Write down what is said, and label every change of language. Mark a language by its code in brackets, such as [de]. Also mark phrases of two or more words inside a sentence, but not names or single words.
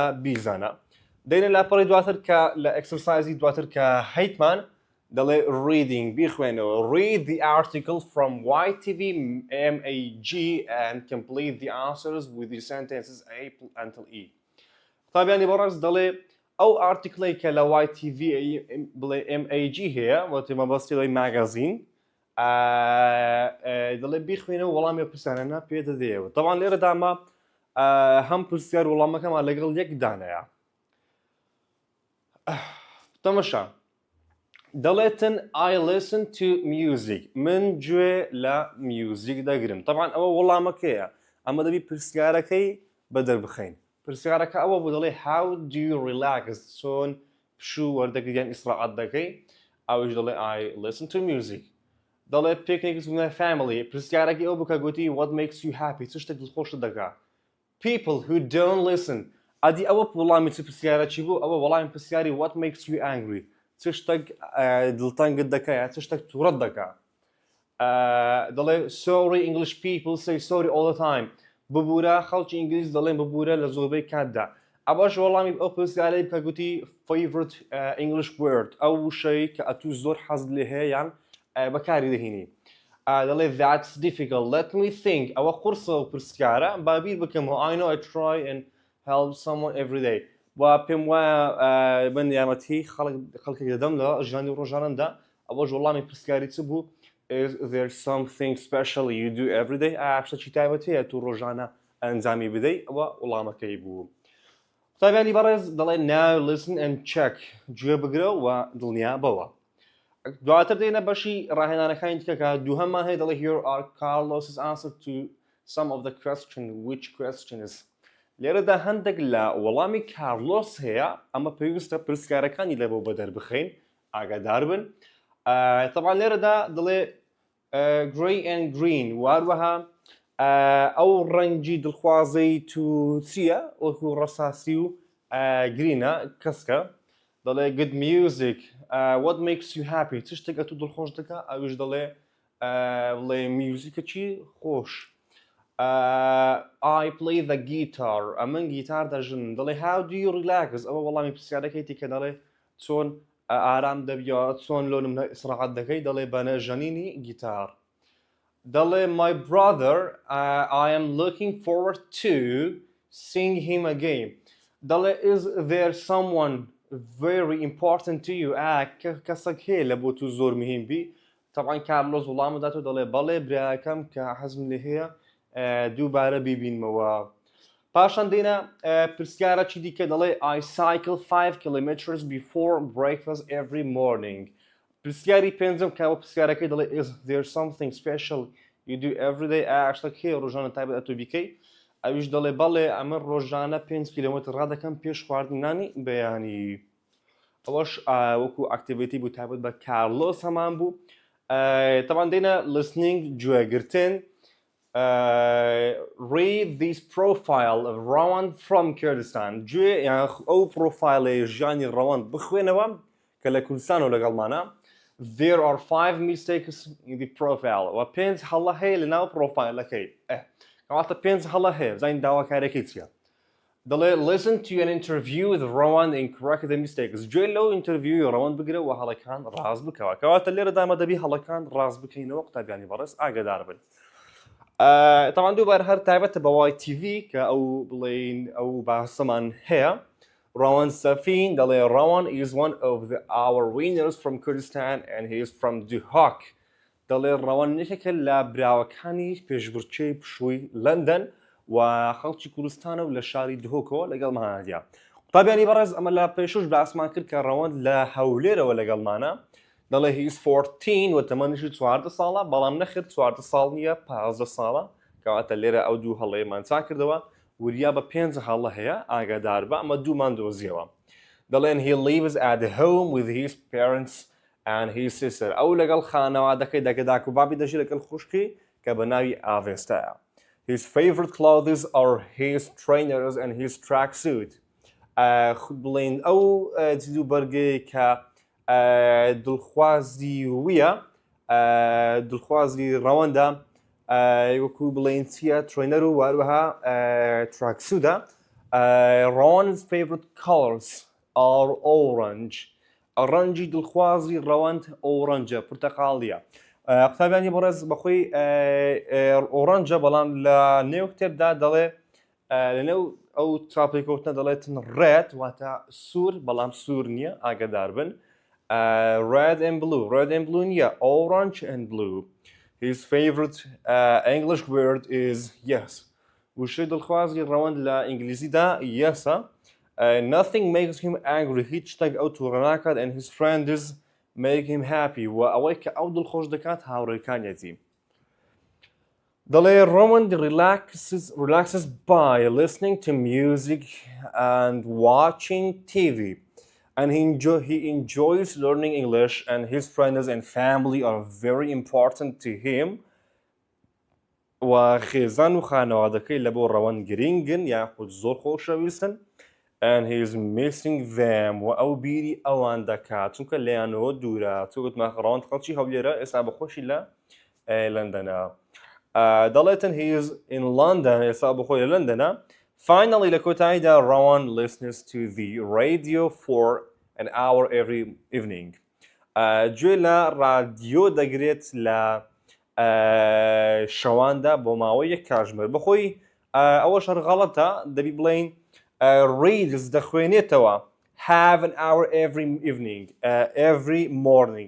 [ckb] بیزانە دەینە لاپەڕی دواتر کە لە ئەکسەرسایزی دواتر کە هەیتمان دەڵێ reading بیخوێنەوە [en] read the article from YTV MAG and complete the answers with the sentences A until E [ckb] قوتابیانی بەڕێز دەڵێ ئەو ئارتیکڵی کە لە YTV بڵێ MAG هەیە وەتی مەبەستی لەی ماگازین دەڵێ بیخوێنەوە وەڵامی پرسیارانە پێ دەدەیەوە طبعا لێرە داما هەم پرسیار وەڵامەکەمان لەگەڵ یەک دانەیە تەمەشا دەڵێتن [en] I listen to music [ckb] من گوێ لە میوزیک دەگرم طبعا ئەوە وەڵامەکەیە ئەمە دەبی پرسیارەکەی بەدەربخەین پرسیارەکە ئەوە بوو دەڵێ [en] how do you relax [ckb] چۆن پشوو وەردەگریان ئیسراحەت دەکەی ئەوش دەڵێ [en] I listen to music [ckb] دەڵێ [en] picnics with my family [ckb] پرسیارەکەی ئەو بکە گوتی [en] what makes you happy [ckb] چ شتێک دڵخۆشت دەکات [en] people who don't listen [ckb] ئەدی ئەوە وەڵامی چ پرسیارەکی بوو ئەوە وەڵامی پرسیاری [en] what makes you angry [ckb] چ شتێک دڵتەنگت دەکات چ شتێک تووڕەت دەکات دەڵێ [en] sorry English people say sorry all the time [ckb] ببوورە خەڵکی ئینگلیز دەڵێن ببوورە لە زۆربەی کاتدا ئەوەش وەڵامی ئەو پرسیارەی بکە گوتی [en] favorite English word [ckb] ئەو شەی کە ئەتوو زۆر حەزت لێ هەیە یان بەکاری دەهێنی دەڵێ [en] that's difficult let me think [ckb] ئەوە قورسەوە پرسیارە با بیر بکەمەوە [en] I know I try and help someone every day [ckb] و پێم وایە بن یارمەتی خەڵکێک دەدەم لە ژیانی ڕۆژانەمدا ئەوەش وەڵامی پرسیاری چ بوو [en] is there something special you do every day [ckb] شتێکی تایبەت هەیە تو ڕۆژانە ئەنجامی بدەی ئەوە وەڵامەکەی بوو قوتابیانی بەڕێز دەڵێ [en] now listen and check [ckb] گوێ بگرە و دڵنیا بەوە دواتر دێنە بەشی ڕاهێنانەکانی دیکە دووهەممان هەیە دەڵێ [en] here are Carlos's answer to some of the question which questions [ckb] لێرەدا هەندێک لە وەڵامی کارلۆس هەیە ئەمە پێویستە پرسیارەکانی لە بۆ بەدەربخەین ئاگادار بن طبعا لێرەدا دەڵێ [en] grey and green [ckb] واروەها ئەو ڕەنگی دڵخوازەی تو چییە وەکو ڕەساسی و گرینە کەسکە دەڵێ [en] good music what makes you happy [ckb] چ شتێک ئەتوو دڵخۆش دەکات ئەوش دەڵێ بڵێ میوزیکێکی خۆش [en] I play the guitar [ckb] ئەمن گیتار دەژن دەڵێ [en] how do you relax [ckb] ئەوە وەڵامی پرسیارەکەیتی کە دەڵێ چۆن ئارام دەبیەوە چۆن لۆنم ئیسراحەت دەکەی دەڵێ بەنەژەنینی گیتار دەڵێ [en] my brother I am looking forward to seeing him again دەڵێ is there someone very important to you [ckb] کەسێک هەیە لە بۆ تو زۆر مهم بی طبعا کارلۆس وەڵامە داتەوە دەڵێ بەڵێ برایەکەم کە حەزم لێ هەیە دووبارە بیبینمەوە پاشان دێنە پرسیارەکی دیکە دەڵێ [en] I cycle 5 kilometers before breakfast every morning [ckb] پرسیاری پێنجەم کە پرسیارەکەی دەڵێ [en] is there something special you do every day [ckb] شتێک هەیە ڕۆژانە تایبەت ئەتۆ بیکەی ئەویش دەڵێ بەڵێ ئەمە ڕۆژانە 5 کیلۆمەتر ڕادەکەم پێش خواردنانی بەیانی ئەوەش وەکو ئاکتیڤیتی بوو تایبەت بە کارلۆس هەمان بوو طبعا دێنە listening گوێگرتن [en] read this profile of Rowan from Kurdistan [ckb] گوێ ئەو پرۆفایلەی ژیانی ڕەوەند بخوێنەوە کە لە کوردستان و لەگەڵمانە [en] there are 5 mistakes in the profile [ckb] و 5 هەڵە هەیە لە ناو پرۆفایلەکەی کەواتە 5 هەڵە هەیە بزانین داواکارێکی چییە دەڵێ [en] listen to an interview with Rowan and correct the mistakes. [ckb] گوێ لەو ئینتەرویوی ڕەوەند بگرە و هەڵەکان ڕاست بکەوە. کەواتە لێرە دامە دەبی هەڵەکان ڕاست بکەینەوە قوتابیانی بەڕێز ئاگادار بن. طبعا دووبار هەر تایبەتە بە وای تیڤی کە ئەو بڵێن ئەو باسەمان هەیە. [en] Rowan Safin, دەڵێ Rowan is one of our winners from Kurdistan and he is from Duhok. [ckb] دەڵێ ڕەوەن یەکێکە لە براوەکانی پێشبڕکێی پشووی لەندەن و خەڵکی کوردستانە و لە شاری دهۆکەوە لەگەڵ مانادیا. قوتابیانی بەڕێز ئەمە لە پێشوش باسمان کرد کە ڕەوەند لە هەولێرەوە لەگەڵمانە. دەڵێ [en] he is 14 [ckb] و تەمەنیشی 14 ساڵە بەڵام نەخێر 14 ساڵ نییە 15 ساڵە کەواتە لێرە ئەو دوو هەڵەیەمان چا کردەوە وریا بە 5 هەڵە هەیە ئاگادار بە ئەمە دوومان دۆزیەوە. [en] دەڵێن he lives at home with his parents and his sister. [ckb] ئەو لەگەڵ خانەوادەکەی دەکە و بابی دەژی لەگەڵ خوشکی کە بە ناوی ئاڤێستایە. [en] His favorite clothes are his trainers and his tracksuit. [ckb] بڵێن ئەو جدو بەرگەی کە دڵخوازی ویە دڵخوازی ڕەوەندە وەکو بڵێن چیە ترێنەر و واروەها تراکسوودە. [en] Ron's favorite colors are orange. [ckb] ڕەنگی دڵخوازی ڕەوەند ئۆڕەنجە پورتەقاڵیە. قوتابیانی بەڕێز بەخۆی ئۆڕەنجە بەڵام لە نێو کتێبدا دەڵێ لەنێو ئەو تراپێکەوتنە دەڵێتن ڕێد واتە سوور بەڵام سوور نییە ئاگادار بن. [en] Red and blue نییە orange and blue. His favorite English word is yes. [ckb] وشەی دڵخوازی ڕەوەند لە ئینگلیزیدا یەسە. [en] Nothing makes him angry. [ckb] هیچ شتێک ئەو تووڕە ناکات [en] and his friends make him happy. [ckb] و ئەوەی کە ئەو دڵخۆش دەکات هاوڕێکانیەتی. [en] دەڵێ Rowan relaxes by listening to music and watching TV. And he enjoys learning English and his friends and family are very important to him. [ckb] و خێزان و خانەوادەکەی لە بۆ ڕەوەند گرنگن یاخود زۆر خۆشەویستن. [en] And he is missing them [ckb] و ئەو بیری ئەوان دەکات چونکە لەیانەوە دوورە چوتمە ڕەوەند خەڵکی هەولێرە ئێستا بەخۆشی لە لەندەنە. دەڵێتن [en] he is in London [ckb] ئێستا بەخۆی لە لەندەنە. [en] Finally [ckb] لە کۆتاییدا [en] Rowan listens to the radio for an hour every evening. [ckb] گوێ لە ڕادیۆ دەگرێت لە شەواندا بۆ ماوەی یەک کاتژمێر. بەخۆی ئەوە شەر غەڵەتە دەبی بڵێن reads دەخوێنێتەوە [en] have an hour every evening every morning.